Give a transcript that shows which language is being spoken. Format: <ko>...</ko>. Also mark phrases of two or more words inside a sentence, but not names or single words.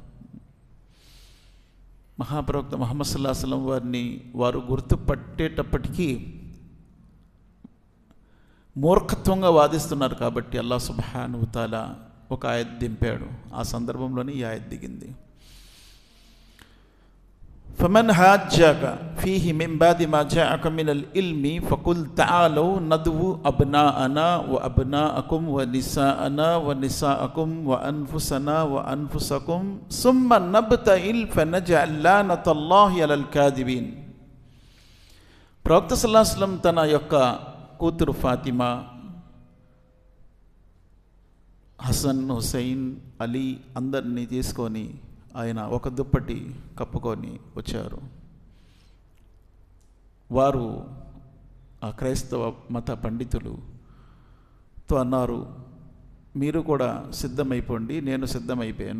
<te>మహాప్రవక్త ముహమ్మద్</te> <ar>صلى الله عليه وسلم</ar> <te>వారిని వారు గుర్తుపట్టేటప్పటికీ మూర్ఖత్వంగా వాదిస్తున్నారు కాబట్టి</te> <ar>الله سبحانه وتعالى</ar> <te>ఒక ఆయత్ దింపాడు. ఆ సందర్భంలోనే ఈ ఆయత్ దిగింది.</te> <ar>فمن حاجك فيه من بعد ما جاءك من العلم فقل تعالوا ندعو أبناءنا وأبناءكم ونساءنا ونساءكم وأنفسنا وأنفسكم ثم نبتهل فنجعل لعنة الله على الكاذبين.</ar> <te>ప్రవక్త</te> <ar>صلى الله عليه وسلم</ar> <te>తన యొక్క కూతురు ఫాతిమా, హసన్, హుసైన్, అలీ అందరినీ తీసుకొని ఆయన ఒక దుప్పటి కప్పుకొని వచ్చారు. వారు ఆ క్రైస్తవ మత పండితులుతో అన్నారు, మీరు కూడా సిద్ధమైపోండి, నేను సిద్ధమైపోయాను.</te>